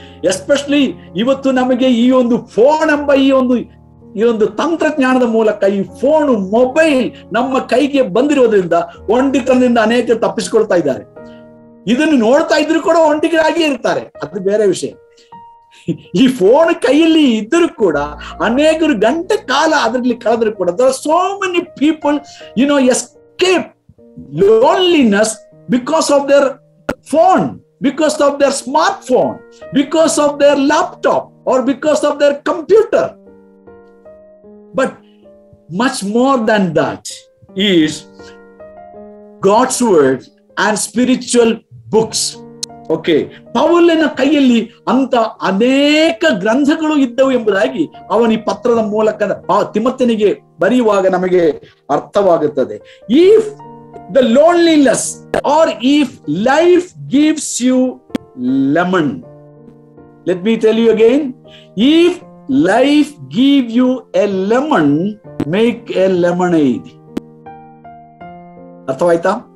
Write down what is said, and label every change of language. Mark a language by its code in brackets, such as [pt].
[kn] Especially ಇವತ್ತು ನಮಗೆ ಈ ಒಂದು ಫೋನ್ ಎಂಬ ಈ ಒಂದು ತಂತ್ರಜ್ಞಾನದ ಮೂಲಕ, ಈ ಫೋನು ಮೊಬೈಲ್ ನಮ್ಮ ಕೈಗೆ ಬಂದಿರೋದ್ರಿಂದ ಒಂಟಿತನದಿಂದ ಅನೇಕರು ತಪ್ಪಿಸಿಕೊಳ್ತಾ ಇದ್ದಾರೆ. ಇದನ್ನು ನೋಡ್ತಾ ಇದ್ರು ಕೂಡ ಒಂಟಿಗರಾಗಿ ಇರ್ತಾರೆ, ಅದು ಬೇರೆ ವಿಷಯ. ಈ ಫೋನ್ ಕೈಯಲ್ಲಿ ಇದ್ದರೂ ಕೂಡ ಅನೇಕರು ಗಂಟೆ ಕಾಲ ಅದರಲ್ಲಿ ಕಳೆದ್ರು ಕೂಡ [en] there are so many people escape loneliness because of their phone, because of their smartphone, because of their laptop or because of their computer. But much more than that is God's word and spiritual books. [kn] Okay, ಪೌಲನ ಕೈಯಲ್ಲಿ ಅಂತ ಅನೇಕ ಗ್ರಂಥಗಳು ಇದ್ದವು ಎಂಬುದಾಗಿ ಅವನ ಈ ಪತ್ರದ ಮೂಲಕ ತಿಮೋಥೆಯನಿಗೆ ಬರೆಯುವಾಗ ನಮಗೆ ಅರ್ಥವಾಗುತ್ತದೆ. [en] If the loneliness or if life gives you lemon, let me tell you again, if life give you a lemon, make a lemonade. [kn] ಅರ್ಥವಾಯ್ತಾ?